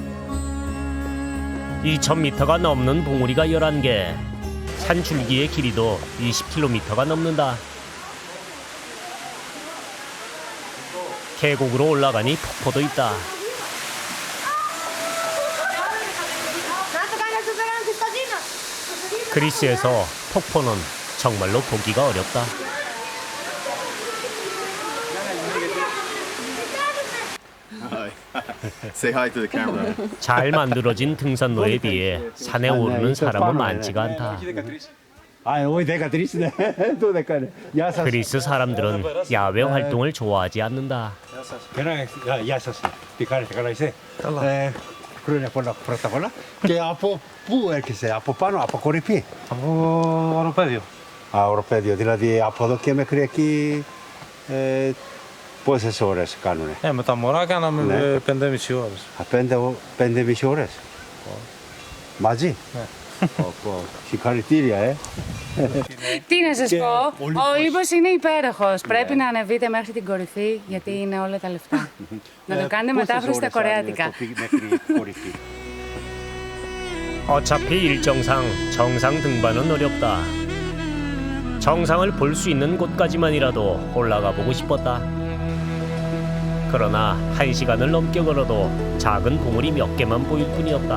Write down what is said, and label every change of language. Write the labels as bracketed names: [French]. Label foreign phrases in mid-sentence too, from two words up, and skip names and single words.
[Korean] 2000m가 넘는 봉우리가 11개, 산 줄기의 길이도 20km가 넘는다. 계곡으로 올라가니 폭포도 있다. 그리스에서 폭포는 정말로 보기가 어렵다. [English] Say hi to the camera. [Korean] 잘 만들어진 등산로에 비해 산에 오르는 사람은 많지가 않다. 그리스 사람들은 야외 활동을 좋아하지 않는다. 그러냐 보라. [Greek] Και από πού έρχεσαι, από πάνω, από κορυφή. Από οροπέδιο. Οροπέδιο, δηλαδή από εδώ και μέχρι εκεί πόσες ώρες κάνουνε? Με τα μωρά κάναμε 5,5 ώρες. 5,5 ώρες. Μαζί? Ναι. Συγχαρητήρια, Τι να σας πω, ο ύμνος είναι υπέροχος. Πρέπει να ανεβείτε μέχρι την κορυφή, γιατί είναι όλα τα λεφτά. Να το κάνετε μετάφραση στα κορεάτικα. [Korean] 어차피 일정상 정상 등반은 어렵다. 정상을 볼 수 있는 곳까지만이라도 올라가 보고 싶었다. 그러나 1시간을 넘게 걸어도 작은 봉우리 몇 개만 보일 뿐이었다.